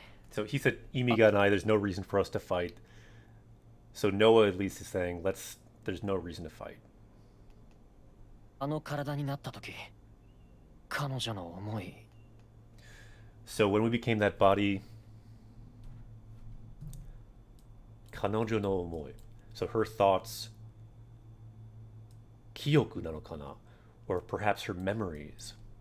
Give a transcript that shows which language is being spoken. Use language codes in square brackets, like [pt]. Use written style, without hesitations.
[en] So he said, [ja] Imi ga nai, [en] there's no reason for us to fight. So Noah at least is saying, there's no reason to fight. [ja] あの体になった時、彼女の思い。 [en] So when we became that body, [ja] 彼女の思い. [en] So her thoughts, [ja] 記憶なのかな? [en] Or perhaps her memories.